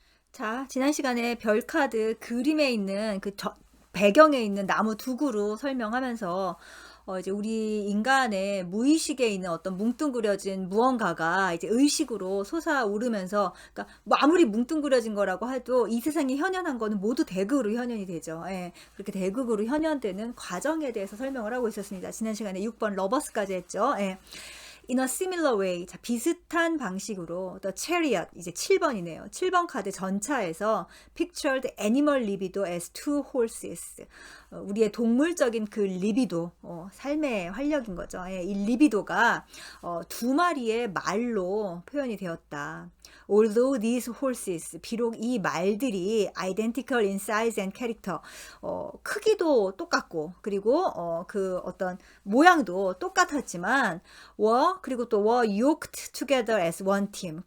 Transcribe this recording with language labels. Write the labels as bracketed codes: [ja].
[ko] 자, 지난 시간에 별 카드 그림에 있는 배경에 있는 나무 두 그루 설명하면서 이제 우리 인간의 무의식에 있는 어떤 뭉뚱그려진 무언가가 이제 의식으로 솟아오르면서, 그러니까 뭐 아무리 뭉뚱그려진 거라고 해도 이 세상에 현현한 거는 모두 대극으로 현현이 되죠. 예, 그렇게 대극으로 현현되는 과정에 대해서 설명을 하고 있었습니다. 지난 시간에 6번 러버스까지 했죠. 예. [en] In a similar way, [ko] 자, 비슷한 방식으로 The Chariot, 이제 7번이네요. 7번 카드 전차에서 [en] Pictured animal libido as two horses. [ko] 우리의 동물적인 그 리비도, 삶의 활력인 거죠. 예, 이 리비도가 두 마리의 말로 표현이 되었다. [en] Although these horses, [ko] 비록 이 말들이 [en] identical in size and character, [ko] 크기도 똑같고, 그리고 그 어떤 모양도 똑같았지만, 그리고 또 [en] yoked together as one team.